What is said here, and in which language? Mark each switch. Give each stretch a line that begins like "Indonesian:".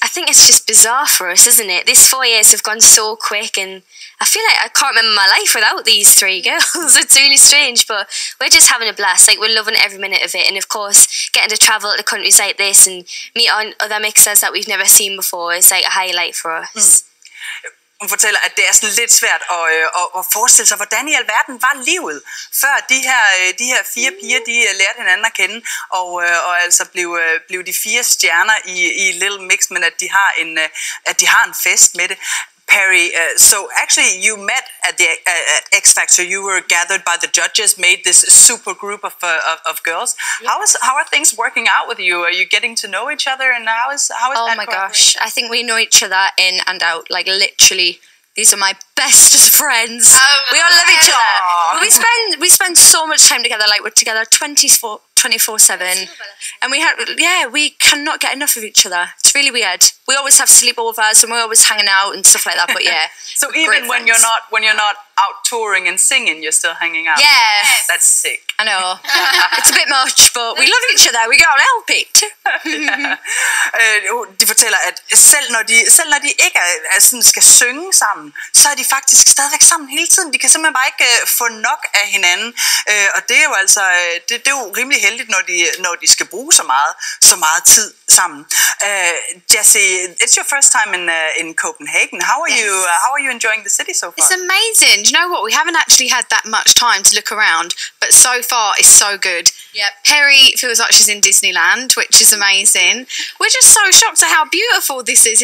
English: I think it's just bizarre for us, isn't it? These 4 years have gone so quick, and I feel like I can't remember my life without these 3 girls. It's really strange, but we're just having a blast. Like, we're loving every minute of it, and of course, getting to travel to countries like this and meet on other mixers that we've never seen before is like a highlight for us.
Danish: Hun fortæller, at det er sådan lidt svært at forestille sig, hvordan i alverden var livet, før de her 4 piger, de lærte hinanden at kende, og altså blev de 4 stjerner i Little Mix, men at de har en fest med det.
English: Perry, so actually you met at X Factor. You were gathered by the judges, made this super group of girls. Yeah. How are things working out with you? Are you getting to know each other, and how is oh my gosh, I think we know each other in and out. Like, literally, these are my bestest friends. We all love each other. We spend so much time together. Like, we're together 24/7, and we cannot get enough of each other. It's really weird. We always have sleepovers and we're always hanging out and stuff like that. But yeah, so even when you're not out touring and singing, you're still hanging out. Yeah, that's sick. I know. It's a bit much, but we love each other. We can't help it.
Danish: De fortæller, at selv når de ikke sådan skal synge sammen, så er de faktisk stadigvæk sammen hele tiden. De kan simpelthen bare ikke få nok af hinanden. Og det er jo altså det er jo rimelig heldigt, når de skal bruge så meget tid sammen.
English: Jessie, it's your first time in Copenhagen. How are you enjoying the city so far? It's amazing. Do you know what? We haven't actually had that much time to look around, but so far it's so good. Yep. Perry feels like she's in Disneyland, which is amazing. We're just so shocked at how beautiful this is.